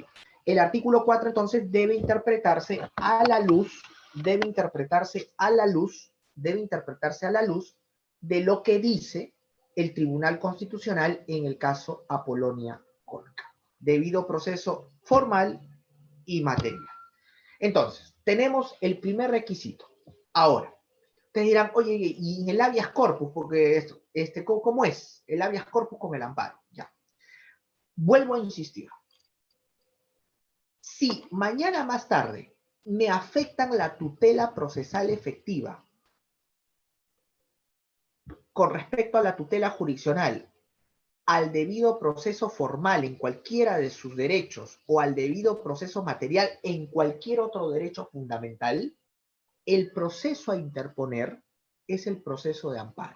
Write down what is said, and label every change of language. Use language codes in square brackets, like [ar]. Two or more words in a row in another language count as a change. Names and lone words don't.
[es] El artículo 4 entonces debe interpretarse a la luz, de lo que dice el Tribunal Constitucional en el caso Apolonia Conca. Debido proceso formal y material. Entonces, tenemos el primer requisito. Ahora, Ustedes dirán, oye, y en el [la] habeas corpus, [es] porque ¿cómo es el [la] habeas corpus [es] con el amparo? Ya. Vuelvo a insistir. Si mañana más tarde me afectan la tutela procesal efectiva con respecto a la tutela jurisdiccional, al debido proceso formal en cualquiera de sus derechos o al debido proceso material en cualquier otro derecho fundamental, el proceso a interponer es el proceso de amparo.